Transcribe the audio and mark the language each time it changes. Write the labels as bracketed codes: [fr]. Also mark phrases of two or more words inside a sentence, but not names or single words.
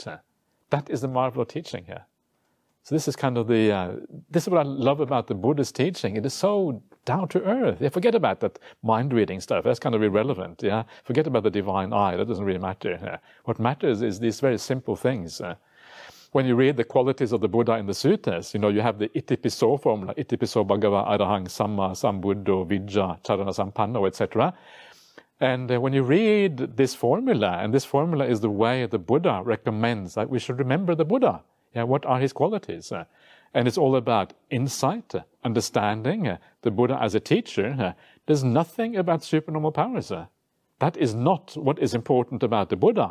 [en] That is the marvel of teaching here. So this is kind of this is what I love about the Buddha's teaching. It is so down to earth. Forget about that mind-reading stuff. That's kind of irrelevant. Forget about the divine eye. That doesn't really matter. What matters is these very simple things. When you read the qualities of the Buddha in the suttas, you have the itipiso formula, [pi] itipiso bhagava arahang samma sambuddho vijja charana sampanno, [en] etc. And when you read this formula, and this formula is the way the Buddha recommends that we should remember the Buddha. What are his qualities? And it's all about insight, understanding, the Buddha as a teacher. There's nothing about supernormal powers. That is not what is important about the Buddha.